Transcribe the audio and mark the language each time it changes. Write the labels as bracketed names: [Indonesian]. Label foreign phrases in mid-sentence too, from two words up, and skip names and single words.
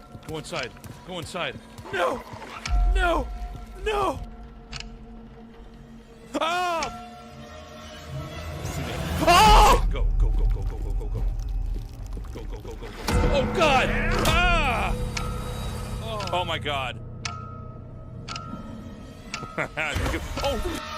[English] Go inside. Go inside. No! No! No! Ah! Oh! Go, go, go, go, go, go, go, go. Go, go, go, go, go. Oh, God! Ah! Oh, my God. Oh!